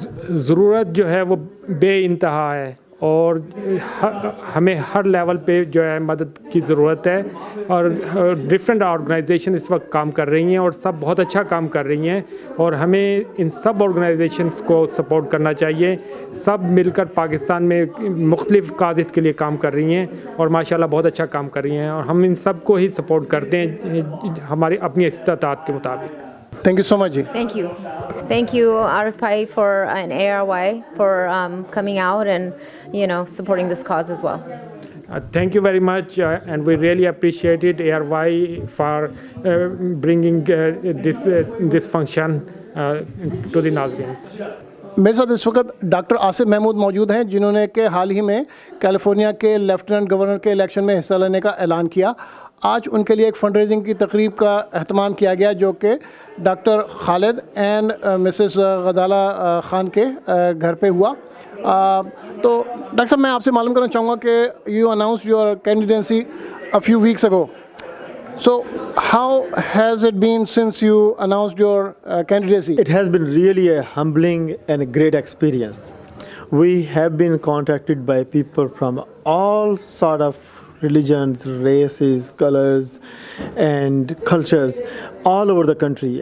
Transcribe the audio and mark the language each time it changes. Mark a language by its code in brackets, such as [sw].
[hi] ज़रूरत जो है वो बेइंतहा है और हमें हर लेवल पे जो है मदद की ज़रूरत है और डिफरेंट ऑर्गेनाइजेशन इस वक्त काम कर रही हैं और सब बहुत अच्छा काम कर रही हैं और हमें इन सब ऑर्गेनाइजेशंस को सपोर्ट करना चाहिए। सब मिलकर पाकिस्तान में मुख्तलिफ काज़ेस के लिए काम कर रही हैं और माशाल्लाह बहुत अच्छा काम कर रही हैं और हम इन सब को ही सपोर्ट करते हैं हमारी अपनी इस्तात के मुताबिक। [en] Thank you so much. Thank you. Thank you, Arif Pai, for and ARY for coming out and supporting this cause as well. Thank you very much, and we really appreciate it, ARY, for bringing this function to the Nazreens. [hi] मेरे साथ इस वक्त doctor Asif Mahmood मौजूद हैं जिन्होंने कि हाल ही में California के लेफ्टिनेंट गवर्नर के इलेक्शन में हिस्सा लेने का ऐलान किया। आज उनके लिए एक फंड रेजिंग की तकरीब का अहतमाम किया गया जो कि doctor Khalid and Mrs Ghazala Khan के घर पे हुआ। तो डॉक्टर साहब मैं आपसे मालूम करना चाहूँगा कि [en] You announce your candidacy a few weeks ago. So how has it been since you announced your candidacy? It has been really a humbling and a great experience. We have been contacted by people from all sort of religions, races, colors, and cultures all over the country.